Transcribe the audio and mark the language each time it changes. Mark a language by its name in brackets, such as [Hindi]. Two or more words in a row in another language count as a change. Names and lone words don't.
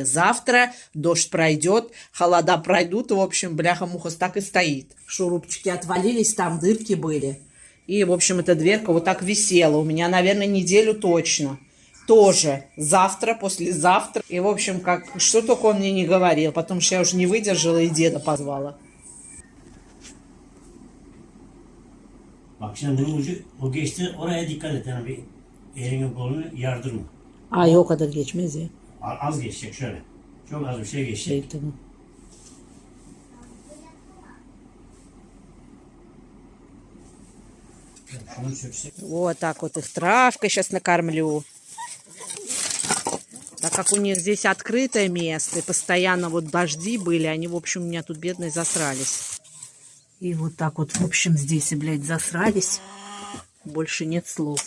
[Russian] Завтра дождь пройдет, холода пройдут, и, в общем, бляха-муха так и стоит. Шурупчики отвалились, там дырки были. И, в общем, эта дверка вот так висела. У меня, наверное, неделю точно. Тоже завтра, послезавтра. И, в общем, что только он мне не говорил. Потому что я уже не выдержала и деда позвала. [Turkish] Bak şimdi bunun ucu o geçti oraya dikkat et yani bir elini kolunu yardırma. Ay o kadar geçmez ya. Az geçecek şöyle. Çok az bir şey geçecek. Tamam. Şunu söksek. [Russian] Вот так вот их травкой сейчас накормлю. Так как у них здесь открытое место, и постоянно вот дожди были, они, в общем, у меня тут бедные засрались. И вот так вот, в общем, здесь, блядь, засрались. Больше нет слов.